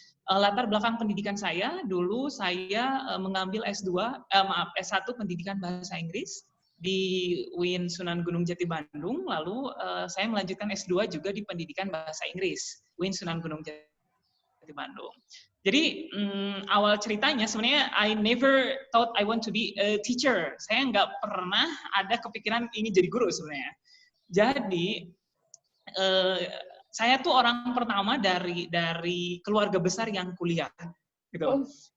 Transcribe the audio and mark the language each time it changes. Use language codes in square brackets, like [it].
[id] Latar belakang pendidikan saya, dulu saya mengambil S1 pendidikan bahasa Inggris di UIN Sunan Gunung Jati Bandung, lalu saya melanjutkan S2 juga di pendidikan bahasa Inggris, UIN Sunan Gunung Jati Bandung. Jadi awal ceritanya sebenarnya [en] I never thought I want to be a teacher. [id] Saya nggak pernah ada kepikiran ini jadi guru sebenarnya. Jadi saya tuh orang pertama dari keluarga besar yang kuliah gitu.